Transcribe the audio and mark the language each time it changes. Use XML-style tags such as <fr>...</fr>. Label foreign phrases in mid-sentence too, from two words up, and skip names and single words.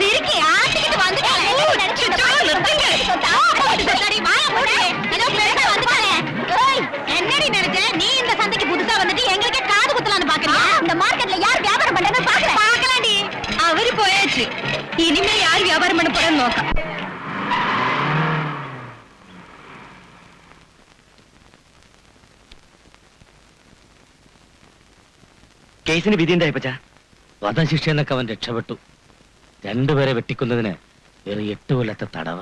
<ta>இருக்கு ஆட்டிக்கிட்டு வந்துட்டானே. சரி வாயா போடு. ஏதோ பெருசா வந்துட்டானே. ஏய் என்னடி நினைச்ச? நீ இந்த சந்தைக்கு புதுசா வந்துட்டு எங்களுக்கே காது குத்தலாம்னு பாக்குறியா? இந்த மார்க்கெட்ல யார் வியாபாரம் பண்றதுன்னு பாக்கலாம்டி. அவரு போயாச்சு. இனிமே யார் வியாபாரம் பண்ண போறேன்னு நோக்கம்.</ta> <ml>കേസിന് വിധി എന്തായിപ്പച്ചാ? വധശിക്ഷ എന്നൊക്കെ അവൻ രക്ഷപ്പെട്ടു. 2 പേരെ വെട്ടിക്കുന്നതിന് 8 കൊല്ലത്തെ തടവ്.</ml>